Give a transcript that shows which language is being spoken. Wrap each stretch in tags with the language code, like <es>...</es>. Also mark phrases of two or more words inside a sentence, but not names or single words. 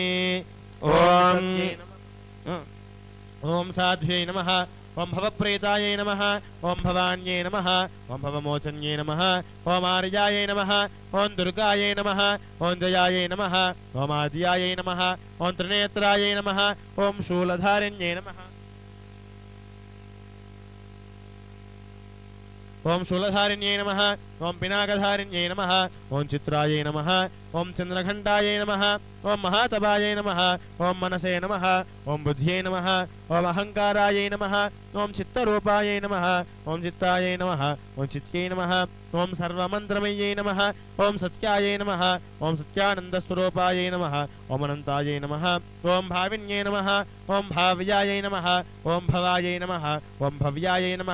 <sa>ॐ साध्व्यै नमः ॐ भवप्रेतायै नमः ॐ भवान्यै नमः ॐ भवमोचन्यै नमः ॐ आर्यायै नमः ॐ दुर्गायै नमः ॐ जयायै नमः ॐ आद्यायै नमः ॐ त्रिनेत्रायै नमः ॐ शूलधारिण्यै नमः ॐ शूलधारिण्यै नमः ॐ पिनाकधारिण्यै नमः ॐ चित्रायै नमः ఓం చంద్రఘంటాయై నమః ఓం మహాతపాయై నమః ఓం మనసే నమః ఓం బుద్ధ్యై నమః ఓం అహంకారాయై నమః ఓం చిత్తరూపాయై నమః ఓం చిత్తాయై నమః ఓం చిత్యై నమః ఓం సర్వమంత్రమయ్యై నమః ఓం సత్యాయై నమః ఓం సత్యానందస్వరూపాయై నమః ఓం అనంతాయై నమః ఓం భావిన్యై నమః ఓం భావ్యాయై నమః ఓం భవాయై నమః ఓం భవ్యాయై నమః</sa>